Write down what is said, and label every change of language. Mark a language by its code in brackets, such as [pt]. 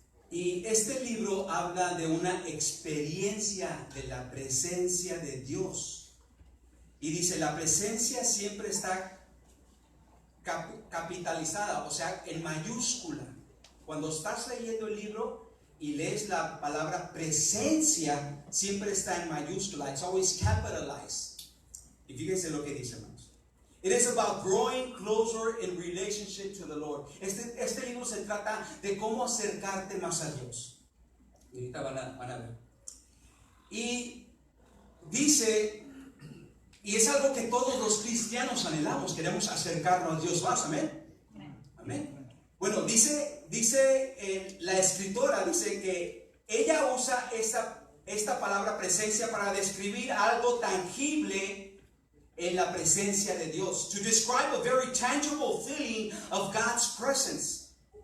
[es] Y este libro habla de una experiencia de la presencia de Dios. Y dice, la presencia siempre está capitalizada, o sea, en mayúscula. Cuando estás leyendo el libro y lees la palabra presencia, siempre está en mayúscula. [en] It's always capitalized. [es] Y fíjense lo que dice, hermanos. [en] It is about growing closer in relationship to the Lord. [es] Este libro se trata de cómo acercarte más a Dios. Y ahorita van a ver. Y dice, y es algo que todos los cristianos anhelamos, queremos acercarnos a Dios más, amén. Amén. Bueno, dice la escritora, dice que ella usa esta palabra presencia para describir algo tangible en la presencia de Dios. [en] To describe a very tangible feeling of God's presence.